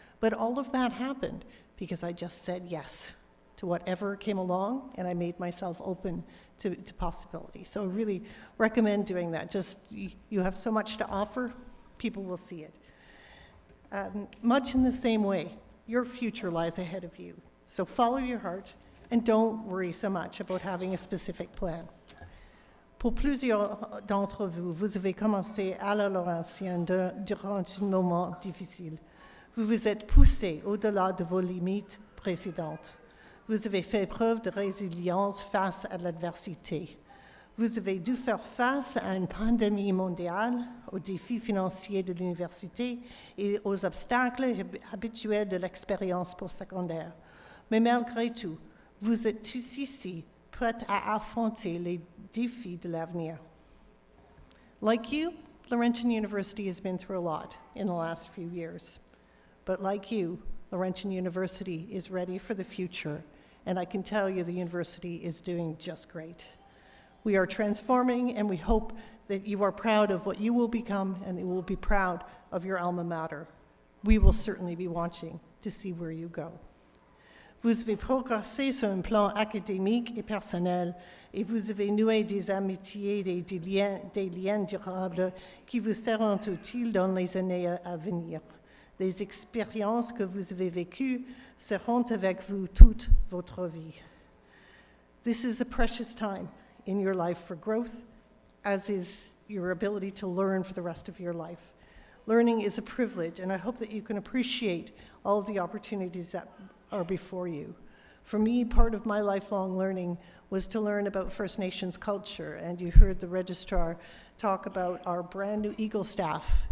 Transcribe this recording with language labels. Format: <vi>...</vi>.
<en>But all of that happened because I just said yes to whatever came along, and I made myself open to possibility. So I really recommend doing that. Just, you have so much to offer, people will see it. Much in the same way, your future lies ahead of you. So follow your heart, and don't worry so much about having a specific plan.</en> <fr>Pour plusieurs d'entre vous, vous avez commencé à la Laurentienne durant un moment difficile. Vous vous êtes poussé au-delà de vos limites précédentes. Vous avez fait preuve de résilience face à l'adversité. Vous avez dû faire face à une pandémie mondiale, aux défis financiers de l'université et aux obstacles habituels de l'expérience postsecondaire. Mais malgré tout, vous êtes tous ici, prêts à affronter les défis de l'avenir.</fr> <en>Like you, Laurentian University has been through a lot in the last few years. But like you, Laurentian University is ready for the future, and I can tell you the university is doing just great. We are transforming, and we hope that you are proud of what you will become, and that you will be proud of your alma mater. We will certainly be watching to see where you go.</en> <fr>Vous avez progressé sur un plan académique et personnel, et vous avez noué des amitiés et des liens durables qui vous seront utiles dans les années à venir. Les expériences que vous avez vécues seront avec vous toute votre vie.</fr> <en>This is a precious time in your life for growth, as is your ability to learn for the rest of your life. Learning is a privilege, and I hope that you can appreciate all of the opportunities that are before you. For me, part of my lifelong learning was to learn about First Nations culture, and you heard the Registrar talk about our brand new Eagle staff.</en>